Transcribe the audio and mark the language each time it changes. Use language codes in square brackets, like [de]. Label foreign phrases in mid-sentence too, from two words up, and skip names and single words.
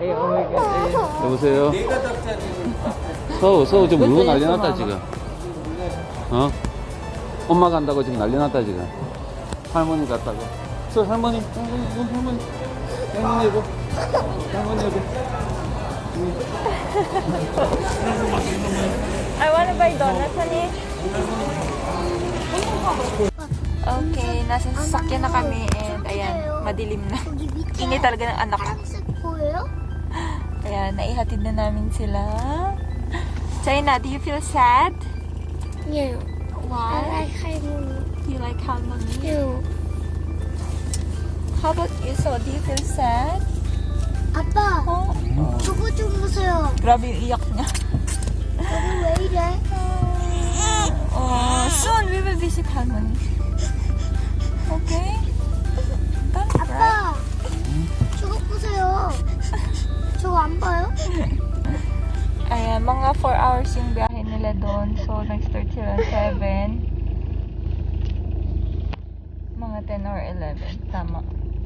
[en] Oh my God. Ayun. [ko] 여보세요? 서우 지금 울고 난리 났다 지금. 어? 엄마 간다고 지금 난리 났다 지금. 할머니 갔다고. 할머니 여보. [en] I wanna buy donuts, honey. [tl] Okay, nasa sasakyan na kami and ayan, madilim na. Ingay talaga ng anak ko. [ko] 파란색 보여요? [tl] Ayan, naihatid na namin sila. [en] China, do you feel sad? Yeah. Why? I like 할머니. You like harmony? Yeah. How about you? So, do you feel sad? [ko] 아빠, [en] Oh, [ko] 저거 좀 보세요. [tl] grabe yung iyak niya. [ko] 여기 왜 이래? [en] Oh, soon we will visit harmony. Okay? Don't cry. [ko] 아빠, 저거 보세요. 저거 안 봐요? [tl] Ayan, mga 4 hours yung biyahe nila doon. So, nag-start sila 7. Mga 10 or 11. Tama.